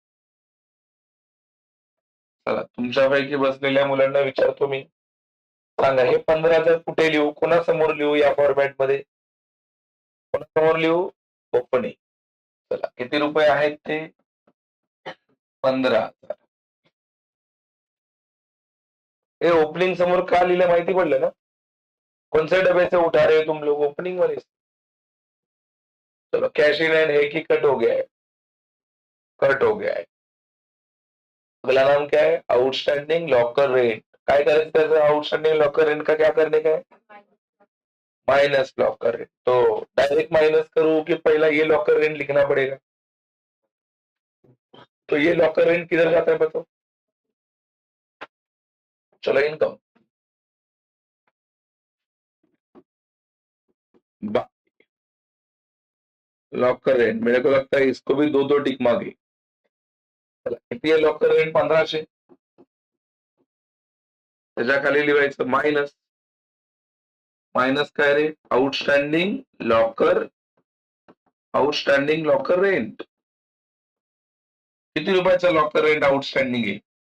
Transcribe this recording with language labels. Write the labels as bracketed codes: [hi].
[mr] चला तुमच्यापैकी बसलेल्या मुलांना विचारतो मी, सांगा हे 15,000 कुठे लिहू? कोणासमोर लिहू? या फॉर्मॅट मध्ये कोणासमोर लिहू? ओपनिंग. चला किती रुपये आहेत ते? 15,000. हे ओपनिंग समोर का लिहिलं माहिती पडलं ना? [hi] कोणते डबे से उठा रहे तुम लोग? [mr] ओपनिंग मध्ये. [hi] चलो कैश इन हैंड है कि कट हो गया है? कट हो गया है. अगला नाम क्या है? Outstanding locker rent. [mr] काय करायचं त्याचं? [hi] आउटस्टैंडिंग लॉकर रेंट का क्या करने का है? Minus locker rent. तो डायरेक्ट माइनस करूं कि पहला ये लॉकर रेंट लिखना पड़ेगा? तो ये लॉकर रेंट किधर जाता है बताओ? चलो इनकम. लॉकर रेंट मेरे को लगता है इसको भी 2-2 टिक मागे. [mr] किती आहे लॉकर रेंट? 1500. त्याच्या खाली लिहायचं मायनस. मायनस काय रे? [en] Outstanding locker rent. [mr] किती रुपयाचा लॉकर रेंट आउटस्टँडिंग आहे?